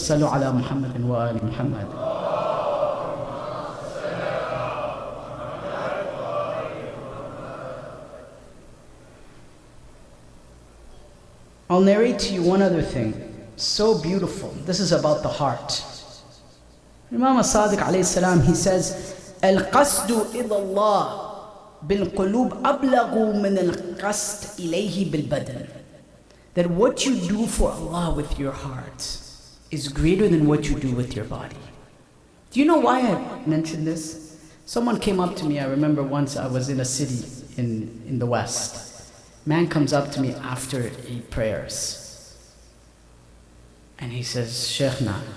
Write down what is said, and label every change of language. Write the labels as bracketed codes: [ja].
[ar] Sallu ala Muhammadin wa ali Muhammad. [en] I'll narrate to you one other thing. So beautiful. This is about the heart. [ar] Imam as-Sadiq alayhi salam, [en] he says, [ar] القصد إلى الله بالقلوب أبلغ من القصد إليه بالبدن. [en] That what you do for Allah with your heart is greater than what you do with your body. Do you know why I mentioned this? Someone came up to me, I remember once I was in a city in the West. Man comes up to me after 8 prayers. And he says, Shaykhna.